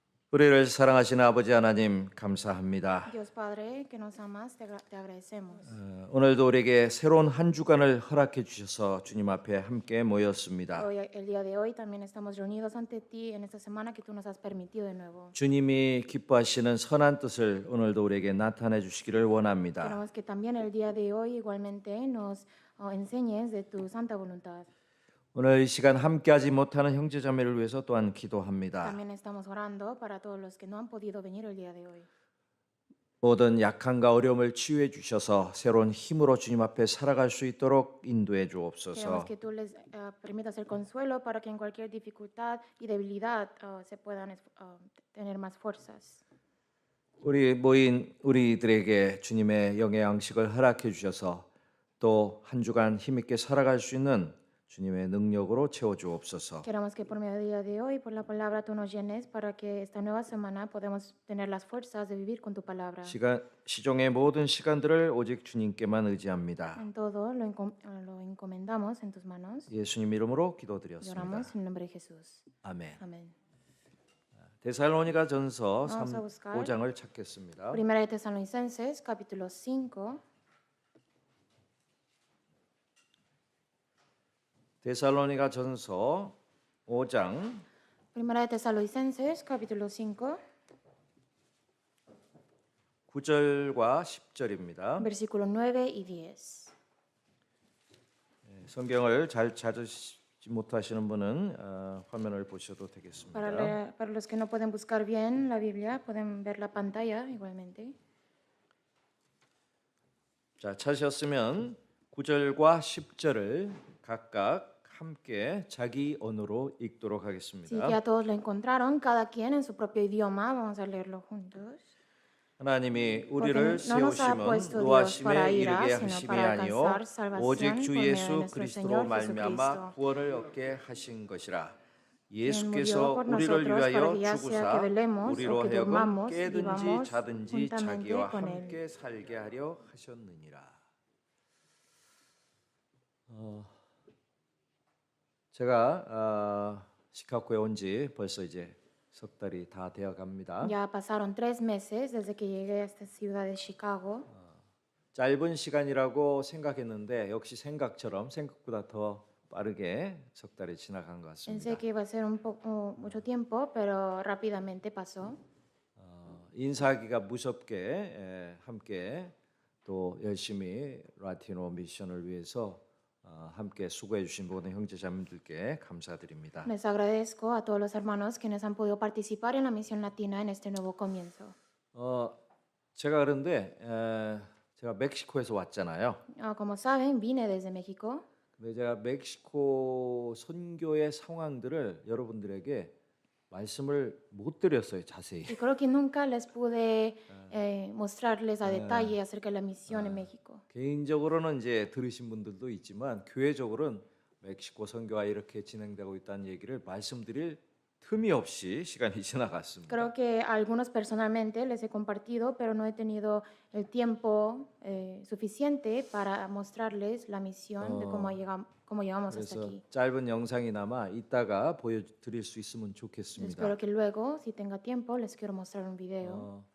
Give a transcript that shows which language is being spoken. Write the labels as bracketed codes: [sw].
[ko] 우리를 사랑하시는 아버지 하나님 감사합니다. [es] Dios Padre, que nos amas, te agradecemos. [ko] 오늘도 우리에게 새로운 한 주간을 허락해 주셔서 주님 앞에 함께 모였습니다. [es] El día de hoy también estamos reunidos ante ti en esta semana que tú nos has permitido de nuevo. [ko] 주님이 기뻐하시는 선한 뜻을 오늘도 우리에게 나타내 주시기를 원합니다. [es] Queremos que también el día de hoy igualmente nos enseñes de tu santa voluntad. [ko] 오늘 이 시간 함께하지 못하는 형제자매를 위해서 또한 기도합니다. [es] También estamos orando para todos los que no han podido venir el día de hoy. [ko] 모든 약함과 어려움을 치유해 주셔서 새로운 힘으로 주님 앞에 살아갈 수 있도록 인도해 주옵소서. [es] que tú les permitas el consuelo para que en cualquier dificultad y debilidad se puedan tener más fuerzas. [ko] 우리 모인 우리들에게 주님의 영의 양식을 허락해 주셔서 또 한 주간 힘있게 살아갈 수 있는 주님의 능력으로 채워 주옵소서. [es] Queremos que por medio del día de hoy, por la palabra, tú nos llenes para que esta nueva semana podamos tener las fuerzas de vivir con tu palabra. [ko] 시종의 모든 시간들을 오직 주님께만 의지합니다. [es] En todo lo encomendamos en tus manos [ko] 예수님 이름으로 [es] y [ko] 기도드렸습니다. [es] oramos en el nombre de Jesús. [ko] 아멘. [es] Amén. [ko] 데살로니가 전서 [es] Vamos a buscar [ko] 5장을 찾겠습니다. [es] Primera de Tesalonicenses, capítulo 5. [ko] 데살로니가 전서 5장 [es] Primera de Tesalonicenses, capítulo 5, [ko] 9절과 10절입니다. [es] versículo 9 y 10. [ko] 성경을 잘 찾으시 못하시는 분은 화면을 보셔도 되겠습니다. [es] Para los que no pueden buscar bien la Biblia, pueden ver la pantalla igualmente. [ko] 자, 찾으셨으면 9절과 10절을 각각 함께 자기 언어로 읽도록 [es] Si [ko] 하겠습니다. [es] ya todos lo encontraron, cada quien en su propio idioma, vamos a leerlo juntos. [ko] 하나님이 [es] Porque [ko] 우리를 [es] no nos ha [ko] 세우심은 [es] puesto Dios [ko] 노하심에 [es] para ira, [ko] 이르게 [es] sino [ko] 하심이 [es] para [ko] 아니요 [es] alcanzar salvación [ko] 오직 [es] por [ko] 주 [es] medio de [ko] 예수 [es] nuestro [ko] 그리스도로 [es] Señor [ko] 말미암아 [es] Jesucristo. [ko] 구원을 얻게 하신 것이라. [es] Quien [ko] 예수께서 [es] murió por [ko] 우리를 [es] nosotros para [ko] 위하여 [es] que ya sea [ko] 죽으사 [es] que velemos o [ko] 우리로 [es] que [ko] 하여금 [es] durmamos, [ko] 깨든지 [es] vivamos [ko] 자든지 [es] juntamente [ko] 자기와 [es] con Él. [ko] 함께 살게 하려 하셨느니라. 제가 시카고에 온 지 벌써 이제 석 달이 다 되어 갑니다. [es] Ya pasaron 3 meses desde que llegué a esta ciudad de Chicago. [ko] 짧은 시간이라고 생각했는데 역시 생각보다 더 빠르게 석 달이 지나간 것 같습니다. [es] Pensé que iba a ser mucho tiempo, pero rápidamente pasó. [ko] 인사하기가 무섭게 함께 또 열심히 라티노 미션을 위해서 함께 수고해 주신 모든 형제자매들께 감사드립니다. [es] Les agradezco a todos los hermanos quienes han podido participar en la misión latina en este nuevo comienzo. [ko] 제가 그런데 제가 멕시코에서 왔잖아요. [es] Como saben, vine desde México. [ko] 근데 제가 멕시코 선교의 상황들을 여러분들에게 말씀을 못 드렸어요, 자세히. [es] Y creo que nunca les pude mostrarles a detalle acerca de la misión en México. [ko] 개인적으로는 이제 들으신 분들도 있지만 교회적으로는 멕시코 선교가 이렇게 진행되고 있다는 얘기를 말씀드릴 틈이 없이 시간이 지나갔습니다. [es] Creo que a algunos personalmente les he compartido, pero no he tenido el tiempo suficiente para mostrarles la misión de cómo llegamos hasta [ko] 그래서 [es] aquí. [ko] 짧은 영상이나마 이따가 보여드릴 수 있으면 좋겠습니다. [es] Espero que luego, si tenga tiempo, les quiero mostrar un video.